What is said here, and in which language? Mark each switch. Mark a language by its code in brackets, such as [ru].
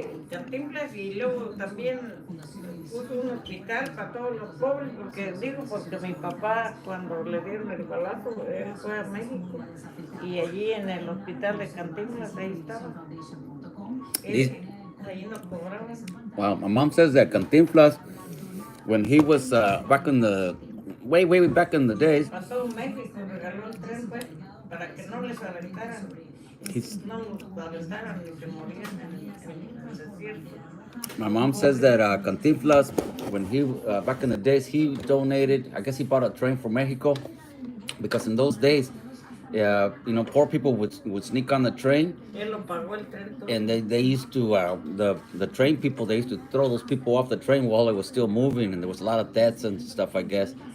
[es] Cantinflas, y luego también puso un hospital para todos los pobres, porque mi papá cuando le dieron el balazo, él fue a México y allí en el hospital de Cantinflas, ahí estaba. Ahí nos cobraban. [en] Wow, my mom says that Cantinflas, when he was back in the way back in the days, [es] Para todo México regaló el tren, pues, para que no les aventaran. No los aventaran y se morían en el desierto. [en] my mom says that Cantinflas, when he back in the days, he donated. I guess he bought a train for Mexico, because in those days, you know, poor people would sneak on the train, [es] Él lo pagó el tren todo. [en] and they used to the train people, they used to throw those people off the train while it was still moving, and there was a lot of deaths and stuff, I guess.